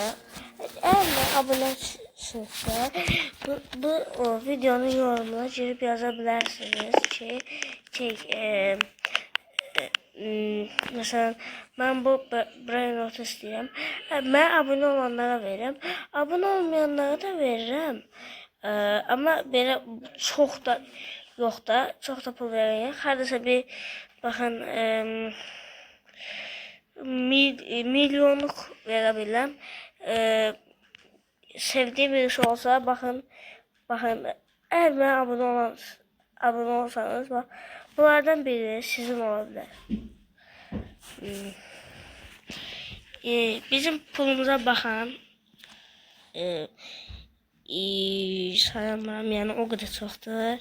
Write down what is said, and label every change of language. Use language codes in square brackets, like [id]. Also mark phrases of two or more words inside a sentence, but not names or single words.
[tr] Eğer abonesinizsə bu o videonun yorumuna girip yazabilirsiniz ki mesela ben bu brain istəyirəm. Ben abone olanlara veririm. Abone olmayanlara da veririm. [az] Ama belə çox da yox da, çox da pul verəyəm. Hardasa bir baxın milyonluq verə bilirəm. [tr] Sevdiğim birisi olsa bakın eğer ben abone olsanız bak bunlardan biri sizin olabilir. Bizim pulumuza bakan sayamıram yani o kadar çoxdur.